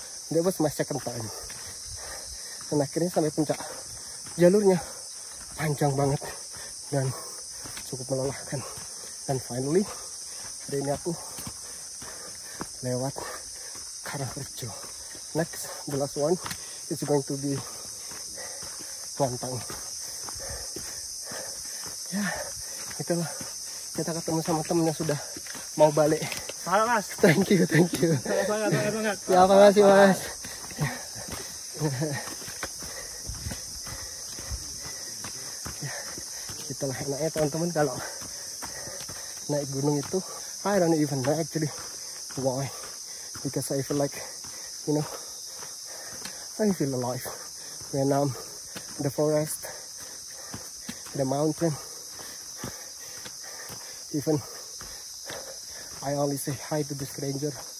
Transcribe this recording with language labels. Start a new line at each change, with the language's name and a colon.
Indonesian: Dia
English: was my second time,
Indonesian: dan akhirnya sampai puncak. Jalurnya panjang banget dan cukup melelahkan, dan finally hari ini aku lewat Karangrejo.
English: Next, the last one is going to be Kuantang.
Indonesian: Ya, itulah, kita ketemu sama temen yang sudah mau balik. Salam Mas.
English: Thank you.
Indonesian: Semangat. Ya, makasih Mas. Ya, itulah enaknya teman-teman kalau naik gunung itu.
English: I don't even know actually why, because I feel like, you know, I feel alive when I'm in the forest, the mountain. Even I only say hi to the stranger.